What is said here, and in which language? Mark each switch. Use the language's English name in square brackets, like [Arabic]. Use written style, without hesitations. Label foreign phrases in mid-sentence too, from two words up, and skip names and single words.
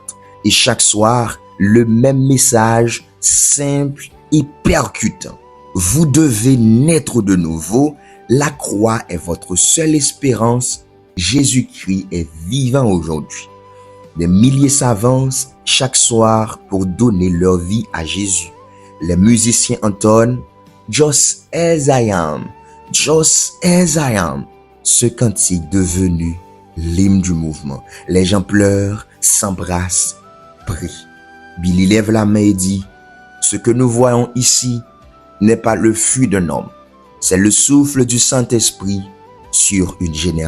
[French] Et chaque soir, le même message simple et percutant. Vous devez naître de nouveau. La croix est votre seule espérance. Jésus-Christ est vivant aujourd'hui. Des milliers s'avancent chaque soir pour donner leur vie à Jésus. Les musiciens entonnent « [English] Just as I am, just as I am », [French] ce cantique devenu l'hymne du mouvement. Les gens pleurent, s'embrassent, prient. Billy lève la main et dit « Ce que nous voyons ici n'est pas le flux d'un homme, c'est le souffle du Saint-Esprit sur une génération.